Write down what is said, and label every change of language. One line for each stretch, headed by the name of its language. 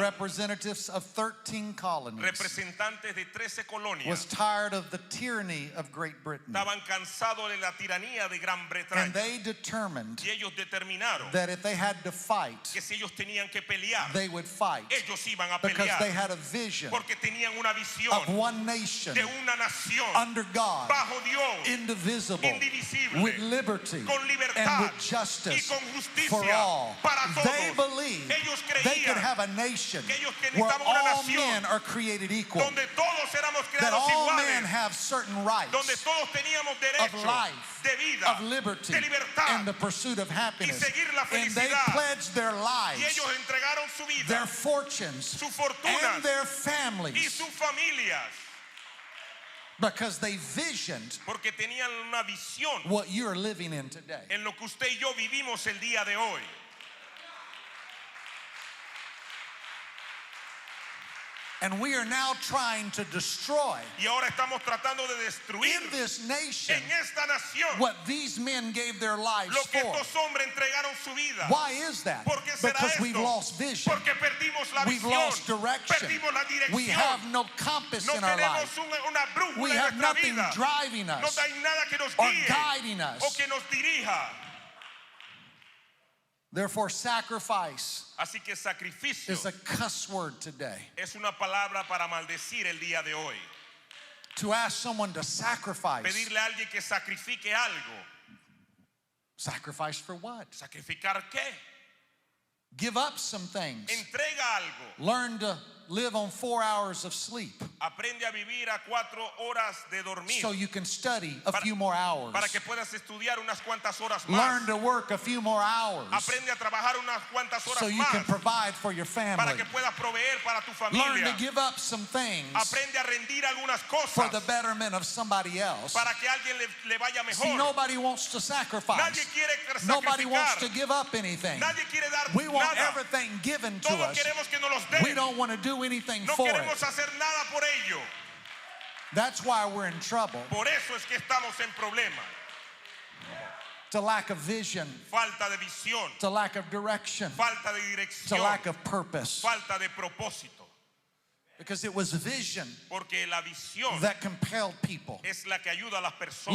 English: representatives of 13 colonies
Spanish: representantes de 13 colonias,
English: was tired of the tyranny of Great Britain,
Spanish: estaban cansados de la tiranía de Gran
English: and
Spanish: Bretaña
English: they determined
Spanish: y ellos determinaron
English: that if they had to fight,
Spanish: que si ellos tenían que pelear,
English: they would fight
Spanish: ellos iban a
English: because they
Spanish: pelear
English: had a vision
Spanish: porque tenían una visión
English: of one nation
Spanish: de una nación
English: under God,
Spanish: bajo Dios,
English: indivisible,
Spanish: indivisible,
English: with liberty
Spanish: con libertad
English: and with
Spanish: y
English: justice
Spanish: con justicia
English: for all.
Spanish: para todos.
English: They believed
Spanish: Ellos
English: they could
Spanish: creían
English: have a nation
Spanish: que ellos que
English: where
Spanish: necesitaban una
English: all
Spanish: nación
English: men are created equal,
Spanish: donde todos éramos
English: that
Spanish: creados
English: all men
Spanish: iguales,
English: have certain rights
Spanish: donde todos teníamos
English: of
Spanish: derecho
English: life,
Spanish: de vida,
English: of liberty,
Spanish: de libertad,
English: and the pursuit of happiness.
Spanish: seguir la
English: And they
Spanish: felicidad.
English: pledged their
Spanish: y
English: lives,
Spanish: ellos entregaron su vida,
English: their fortunes,
Spanish: su fortuna
English: and their
Spanish: y
English: families
Spanish: sus familias,
English: because they visioned
Spanish: porque tenían una visión
English: what you're living in today.
Spanish: en lo que usted y yo vivimos el día de hoy.
English: And we are now trying to destroy
Spanish: Y ahora estamos tratando de destruir
English: in this nation
Spanish: en esta nación
English: what these men gave their lives
Spanish: lo que
English: for.
Spanish: estos hombres entregaron su vida.
English: Why is that?
Spanish: ¿Por qué será
English: Because
Spanish: esto?
English: we've lost vision.
Spanish: Porque perdimos la
English: We've
Spanish: visión,
English: lost direction.
Spanish: perdimos la dirección.
English: We have no compass
Spanish: no
English: in our
Spanish: tenemos
English: life.
Spanish: una brújula
English: We
Spanish: en
English: have
Spanish: nuestra
English: nothing
Spanish: vida.
English: driving
Spanish: No
English: us
Spanish: hay nada que nos
English: or
Spanish: guíe
English: guiding
Spanish: o
English: us.
Spanish: que nos dirija.
English: Therefore, sacrifice
Spanish: Así que sacrificio
English: is a cuss word today.
Spanish: es una palabra para maldecir el día de hoy.
English: To ask someone to sacrifice.
Spanish: Pedirle a alguien que sacrifique algo.
English: Sacrifice for what?
Spanish: ¿Sacrificar qué?
English: Give up some things.
Spanish: Entrega algo.
English: Learn to live on 4 hours of sleep
Spanish: Aprende a vivir a 4 horas de dormir
English: so you can study a
Spanish: Para-
English: few more hours.
Spanish: para que puedas estudiar unas cuantas horas más.
English: Learn to work a few more hours
Spanish: Aprende a trabajar unas cuantas horas
English: so you
Spanish: más
English: can provide for your
Spanish: para
English: family.
Spanish: que puedas proveer para tu
English: Learn
Spanish: familia.
English: to give up some things
Spanish: Aprende a rendir algunas cosas
English: for the betterment of somebody else.
Spanish: para que a alguien le vaya mejor.
English: See, nobody wants to sacrifice.
Spanish: Nadie quiere
English: Nobody wants
Spanish: sacrificar.
English: to give up anything.
Spanish: Nadie quiere dar
English: We want
Spanish: nada.
English: everything given to
Spanish: Todos
English: us.
Spanish: queremos que nos los
English: We
Spanish: den.
English: don't want to do anything
Spanish: No
English: for
Spanish: queremos
English: it.
Spanish: hacer nada por ello.
English: That's why we're in trouble.
Spanish: Por eso es que estamos en problema.
English: It's a lack of vision.
Spanish: Falta de visión,
English: It's a lack of direction.
Spanish: falta de
English: It's a
Spanish: dirección,
English: lack of purpose.
Spanish: falta de propósito.
English: Because it was vision
Spanish: Porque la visión
English: that compelled people.
Spanish: es la que ayuda a las personas.